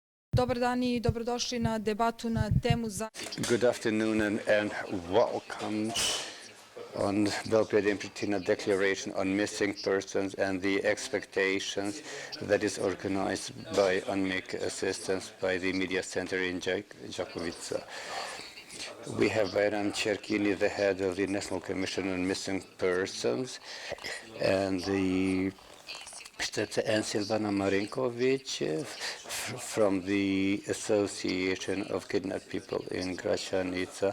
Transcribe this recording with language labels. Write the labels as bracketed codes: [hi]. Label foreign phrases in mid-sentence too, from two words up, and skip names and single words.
[sr] Dobar dan I dobrodošli na debatu na temu za... [en] Good afternoon and welcome on Belgrade and Pristina Declaration on Missing Persons and the expectations that is organized by UNMIK assistance by the Media Center in Jakovica. We have Bayram Cherkini, the head of the National Commission on Missing Persons, and Silvana Marinkovic from the Association of Kidnapped People in Gračanica.